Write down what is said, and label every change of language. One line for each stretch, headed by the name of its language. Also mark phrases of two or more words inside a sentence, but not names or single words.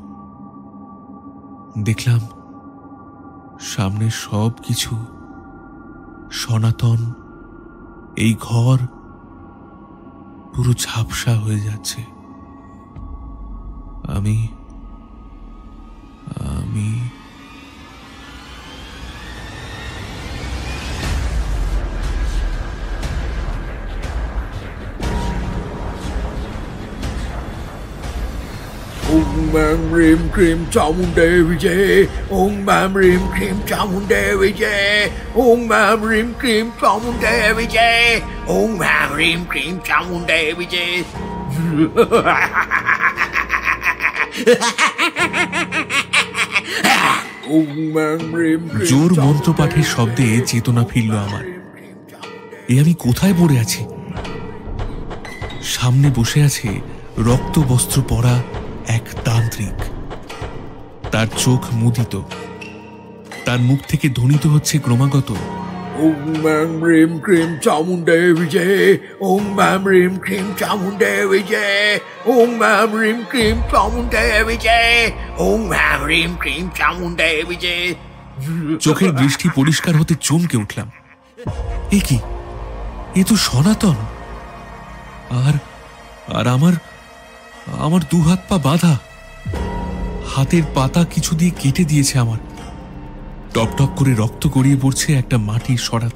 Bangla: দেখলাম সামনে সব কিছু, সনাতন, এই ঘর পুরো ঝাপসা হয়ে যাচ্ছে। আমি আমি
Sanskrit: ॐ मं रीं क्रीं चामुण्डे विजय. ॐ मं रीं क्रीं चामुण्डे विजय. ॐ मं रीं क्रीं चामुण्डे विजय. ॐ मं रीं क्रीं चामुण्डे विजय.
Bangla: জোর মন্ত্রপাঠের শব্দে চেতনা ফিরল আমার। এ আমি কোথায় পড়ে আছি? সামনে বসে আছে রক্ত বস্ত্র পরা এক তান্ত্রিক। তার চোখ মুদিত, তার মুখ থেকে ধ্বনিত হচ্ছে ক্রমাগত,
Sanskrit: ॐ मं रीं क्रीं चामुण्डे विजय. ॐ मं रीं क्रीं चामुण्डे विजय. ॐ मं रीं क्रीं चामुण्डे विजय. ॐ मं रीं क्रीं चामुण्डे विजय.
Bangla: চোখের দৃষ্টি পরিষ্কার হতে চমকে উঠলাম। এ কি? এ তো সনাতন। আর আর আমার আমার দু হাত পা বাঁধা, হাতের পাতা কিছু দিয়ে কেটে দিয়েছে আমার। টপ টপ করে রক্ত গড়িয়ে পড়ছে একটা মাটির সরাতে।